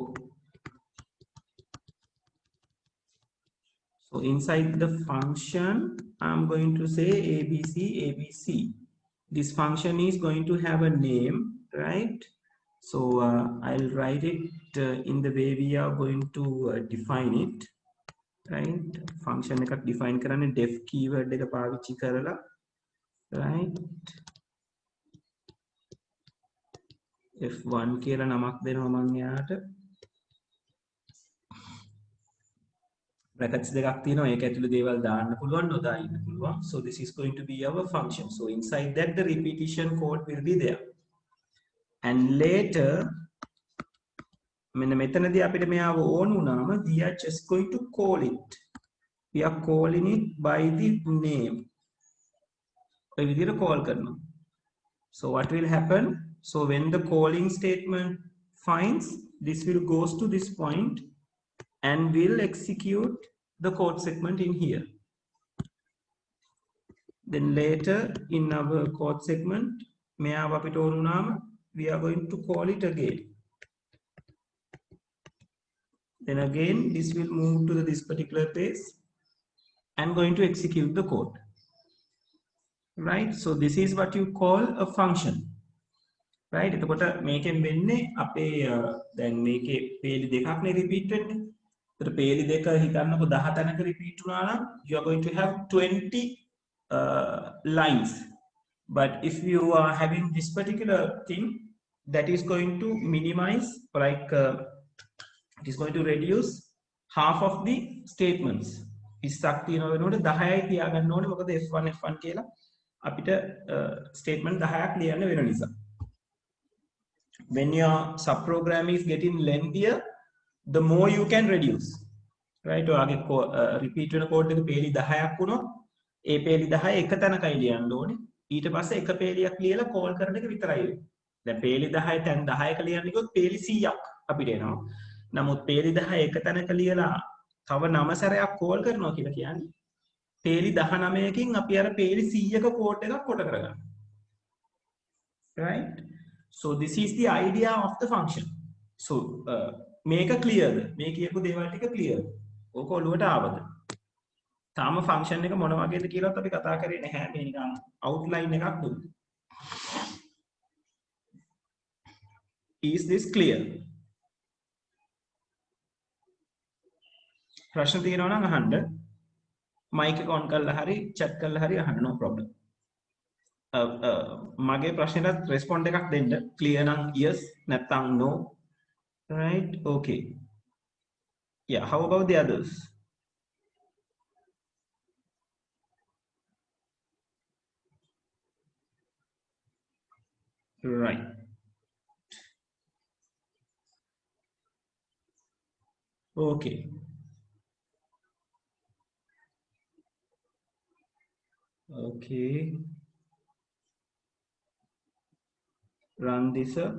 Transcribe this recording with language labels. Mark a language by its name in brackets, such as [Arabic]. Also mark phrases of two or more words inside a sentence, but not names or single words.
[English] inside the function I'm going to say abc this function is going to have a name right so I'll write it in the way we are going to define it right [Sinhala] function එකක් define කරන්නේ def keyword එක පාවිච්චි කරලා [English] right [Sinhala] f1 කියලා නමක් දෙනවා මම යාට brackets දෙකක් තියෙනවා ඒක ඇතුළේ දේවල් දාන්න පුළුවන් නොදා ඉන්න පුළුවන් [English] so this is going to be our function so inside that the repetition code will be there and later [Sinhala] මෙන්න මෙතනදී අපිට මෙයාව ඕන වුණාම [English] we are just going to call it we are calling it by the name [Sinhala] ඔය විදිහට call කරනවා [English] so what will happen so when the calling statement finds this will goes to this point and will execute the code segment in here then later in our code segment [Sinhala] මෙයාව අපිට ඕන වුණාම [English] we are going to call it again then again this will move to this particular place and going to execute the code right so this is what you call a function right [Sinhala] එතකොට මේකෙන් වෙන්නේ අපේ දැන් මේකේ පේලි දෙකක් නේ රිපීට් වෙන්නේ එතකොට පේලි දෙක හිතන්නකො 10 තැනක රිපීට් වුණා නම් [English] you are going to have 20 lines but if you are having this particular thing that is going to minimize like it is going to reduce half of the statements [Sinhala] 20ක් තියෙනවා වෙනකොට 10යි තියාගන්න ඕනේ මොකද f1 කියලා අපිට statement 10ක් ලියන්න වෙන නිසා [English] when your subprogram is getting lengthier the more you can reduce right [Sinhala] ඔයාගේ repeat වෙන code එක පේලි 10ක් වුණොත් ඒ පේලි 10 එක තැනකයි ලියන්න ඕනේ ඊට පස්සේ එක පේලියක් ලියලා call කරන එක විතරයි දැන් පේලි 10 තැන් 10ක ලියන්න ගියොත් පේලි 100ක් අපිට එනවා නමුත් පේලි 10 එක තැනක ලියලා තව 9 සැරයක් call කරනවා කියලා කියන්නේ පේලි 19කින් අපි අර පේලි 100ක code එකක් කොට කරගන්නවා [English] right so this is the idea of the function so [Sinhala] මේක clearද මේ කියපු දේවල් ටික clear ඕක ඔළුවට ආවද තාම function එක මොන වගේද කියලාත් අපි කතා කරේ නැහැ මේ නිකන් outline එකක් දුන්නා [English] is this clear [Sinhala] ප්‍රශ්න තියෙනවා නම් අහන්න මයික් එක on කරලා හරි chat කරලා හරි අහන්න [English] no problem [Sinhala] මගේ ප්‍රශ්නෙට respond එකක් දෙන්න clear නම් [English] yes නැත්නම් no right okay yeah how about the others right okay okay run this